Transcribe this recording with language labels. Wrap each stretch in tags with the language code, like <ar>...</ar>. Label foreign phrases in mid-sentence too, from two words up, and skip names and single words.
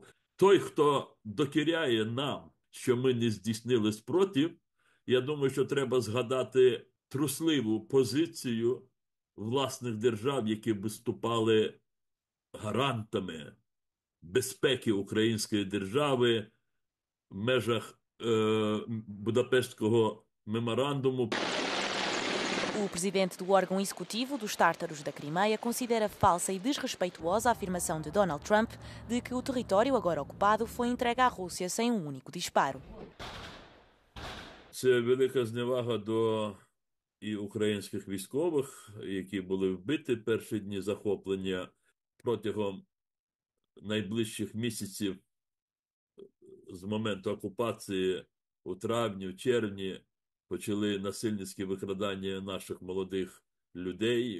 <uk>Той, хто докіряє нам, що ми не здійснили спротив, я думаю, що треба згадати трусливу позицію власних держав, які виступали гарантами безпеки української держави в межах Будапештського меморандуму.</uk> <pt>O presidente do órgão executivo dos tártaros da Crimeia considera falsa e desrespeituosa a afirmação de Donald Trump de que o território agora ocupado foi entregue à Rússia sem um único disparo.</pt> <uk>Це велика зневага до і українських військових, які були вбиті перші дні захоплення. Протягом найближчих місяців з моменту окупації у травні, в червні почали насильницькі викрадання наших молодих людей.</uk>